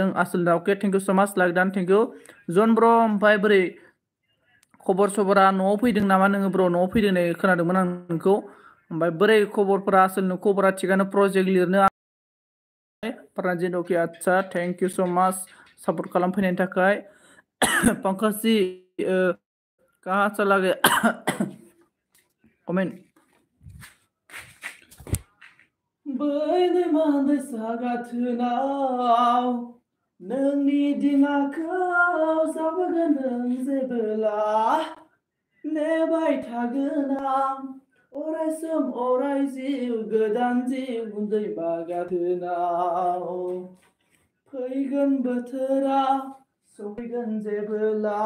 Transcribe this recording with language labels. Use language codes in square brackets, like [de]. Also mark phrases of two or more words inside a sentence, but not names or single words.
[brx] आसोल [en] okay thank you so much like done thank you [brx] जन ब्र ओमफ्राय बोरै खबर सबरा न'आव फैदों नामा नोङो ब्र न'आव फैदों होननाय खोनादोंमोन आं नोंखौ ओमफ्राय बोरै खबरफोरा आसोल खबरा थिगानो प्रजेक्ट लिरनो प्रानजित [en] okay आदसा thank you so much [brx] सापर्ट खालामफैनायनि थाखाय [hi] पंकज जी कहाँ चला गया कमेन्ट [brx] बै दैमा दैसा गाथोनाव नोंनि दिङाखौ जाबोगोन नों जेबोला नेबाय थागोन आं अरायसम अराय जिउ गोदान जिउ दैमा गाथोनाव फैगोन बोथोरा सफैगोन जेबोला